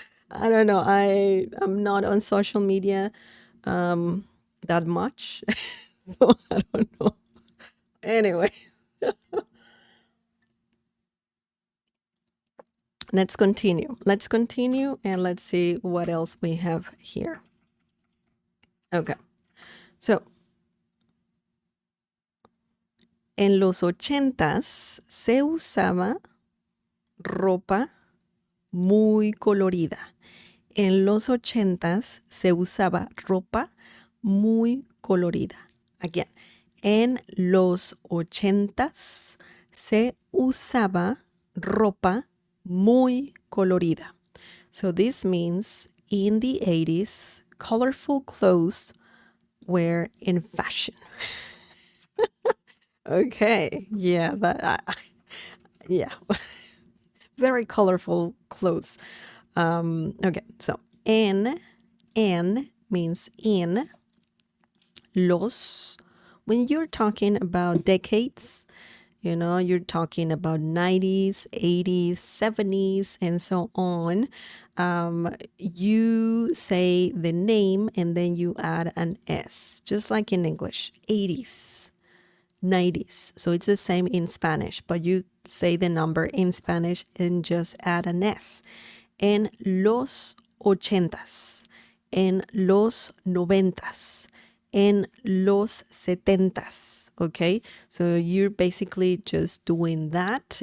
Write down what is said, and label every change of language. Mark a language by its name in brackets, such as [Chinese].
[English] I don't know. I'm not on social media that much. So I don't know. Anyway. Let's continue. Let's continue and let's see what else we have here. Okay. [Spanish] So, en los 80s se usaba ropa muy colorida. En los 80s se usaba ropa muy colorida. Again, en los 80s se usaba ropa muy colorida. [English] So this means in the 80s, colorful clothes were in fashion. Okay, yeah, yeah, very colorful clothes. Okay, so en means in. Los, when you're talking about decades, you know, you're talking about 90s, 80s, 70s, and so on. You say the name and then you add an S, just like in English, 80s, 90s. So it's the same in Spanish, but you say the number in Spanish and just add an S. [Spanish] En los ochentas, en los noventas, en los setentas. [English] Okay, so you're basically just doing that.